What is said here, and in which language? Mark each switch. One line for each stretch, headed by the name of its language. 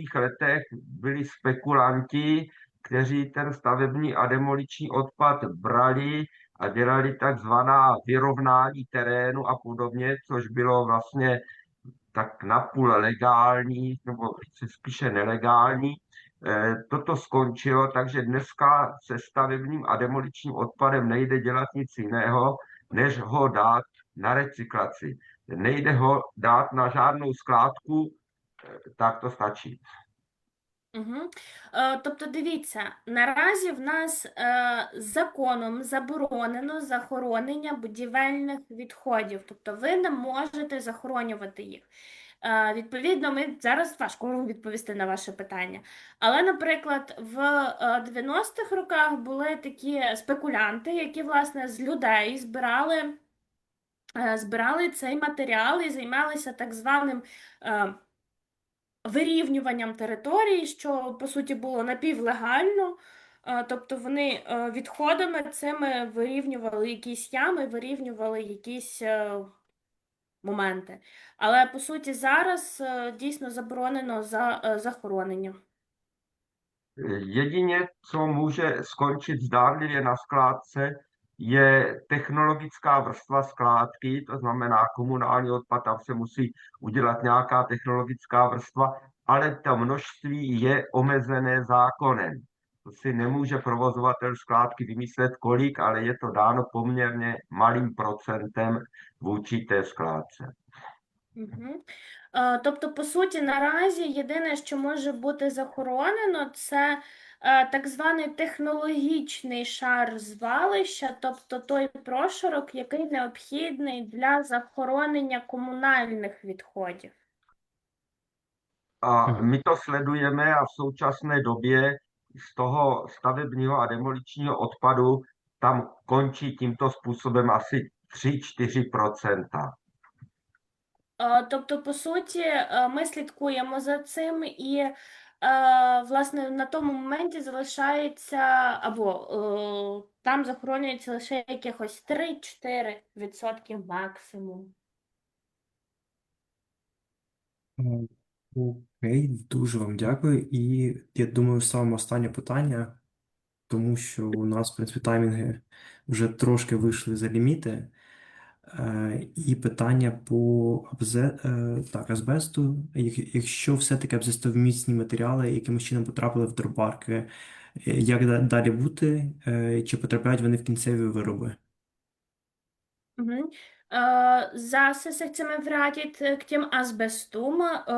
Czech: letech byli spekulanti, kteří ten stavební a demoliční odpad brali a dělali takzvaná vyrovnání terénu a podobně, což bylo vlastně tak napůl legální, nebo spíše nelegální. Toto skončilo, takže dneska se stavebním a demoličním odpadem nejde dělat nic jiného, než ho dát na recyklaci. Nejde ho dát na žádnou skládku, tak to stačí. Угу.
Ukrainian: Тобто, дивіться, наразі в нас законом заборонено захоронення будівельних відходів, тобто ви не можете захоронювати їх. Відповідно, ми зараз важко відповісти на ваше питання. Але, наприклад, в 90-х роках були такі спекулянти, які, власне, з людей збирали цей матеріал і займалися так званим вирівнюванням території, що, по суті, було напівлегально. Тобто вони відходами цими вирівнювали якісь ями, вирівнювали якісь моменти. Але, по суті, зараз дійсно заборонено захоронення.
Czech: Jedině, co může skončit zdánlivě na skládce, je technologická vrstva skládky, to znamená komunální odpad, tam se musí udělat nějaká technologická vrstva, ale to množství je omezené zákonem. To si nemůže provozovatel skládky vymyslet kolik, ale je to dáno poměrně malým procentem vůči té skládce. Угу.
Ukrainian: Тобто, по суті, наразі єдине, що може бути захоронено, це так званий технологічний шар звалища, тобто той прошарок, який необхідний для захоронення комунальних відходів.
Czech: A my to sledujeme a v současné době z toho stavebního a demoličního odpadu tam končí tímto způsobem asi 3-4%.
Ukrainian: Тобто, по суті, ми слідкуємо за цим і, власне, на тому моменті залишається, або там захоронюється лише якихось 3-4% максимум. Окей, дуже вам дякую. І я думаю, саме останнє питання, тому що у нас, в принципі, таймінги вже трошки вийшли за ліміти. І питання по азбесту. Якщо все-таки азбестовмісні матеріали якимось чином потрапили в дробарки, як далі бути? Чи потрапляють вони в кінцеві вироби? Угу.
Czech: Zase se chceme vrátit k těm azbestům.